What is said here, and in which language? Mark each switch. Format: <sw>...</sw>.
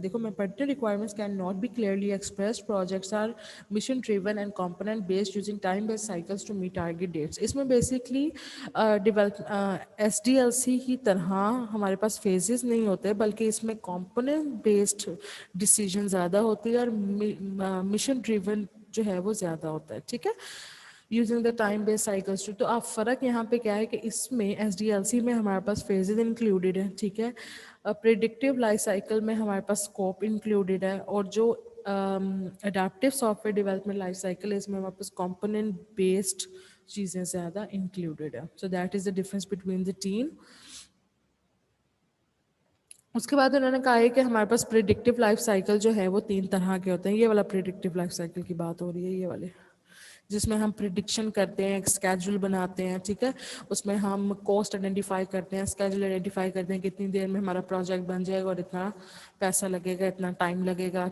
<ur>دیکھو میں پڑھتی ہوں</ur> <en>Requirements can not be clearly expressed, projects are mission driven and component based using time based cycles to meet target dates.</en> <ur>اس میں basically develop S D L C کی طرح ہمارے پاس phases نہیں ہوتے بلکہ اس میں کمپوننٹ بیسڈ ڈیسیجن زیادہ ہوتی ہے اور مشن ڈریون جو ہے وہ زیادہ ہوتا ہے.</ur> <en>ٹھیک ہے, using the time base cycles.</en> <ur>تو آپ فرق یہاں پہ کیا ہے کہ اس میں ایس ڈی ایل سی میں ہمارے پاس فیزز انکلوڈیڈ ہے. ٹھیک ہے, پریڈکٹیو لائف سائیکل میں ہمارے پاس اسکوپ انکلوڈیڈ ہے, اور جو adaptive soft where development life cycle ہے اس میں ہمارے پاس کمپوننٹ بیسڈ چیزیں زیادہ انکلوڈیڈ ہے.</ur> <en>So that is the difference between the team.</en> <ur>اس کے بعد انہوں نے کہا ہے کہ ہمارے پاس پریڈکٹیو لائف سائیکل جو ہے وہ 3 طرح کے ہوتے ہیں. یہ والا پریڈکٹیو لائف سائیکل کی بات ہو رہی ہے, یہ والے جس میں ہم پریڈکشن کرتے ہیں, ایک اسکیجول بناتے ہیں. ٹھیک ہے, اس میں ہم کوسٹ آئیڈینٹیفائی کرتے ہیں, اسکیجول آئیڈینٹیفائی کرتے ہیں کہ اتنی دیر میں ہمارا پروجیکٹ بن جائے گا اور اتنا پیسہ لگے گا, اتنا ٹائم لگے گا.</ur>